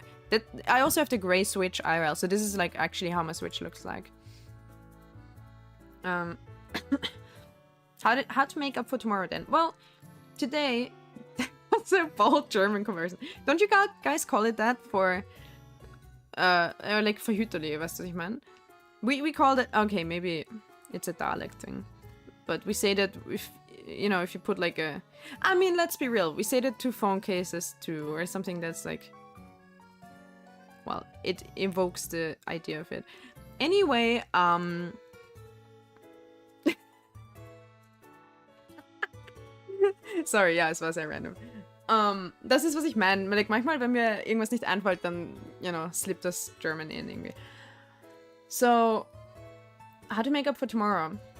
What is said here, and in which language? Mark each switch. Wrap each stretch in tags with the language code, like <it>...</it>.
<en>that I also have the gray Switch IRL, so this is like actually how my Switch looks like. How to make up for tomorrow then? Well, today... That's a bold German conversion. Don't you guys call it that for...</en> <de>like Verhüterli, weißt du, was ich meine?</de> <en>We called it... Okay, maybe it's a dialect thing. But we say that if, you know, if you put like a... I mean, let's be real. We say that to phone cases too, or something that's like... Well, it evokes the idea of it. Anyway,</en> <de>Sorry, ja, es war sehr random. Das ist, was ich meine. Like, manchmal, wenn mir irgendwas nicht einfällt, dann,</de> <en>you know,</en> <de>slip das German in irgendwie.</de> <en>So, how to make up for tomorrow?</en>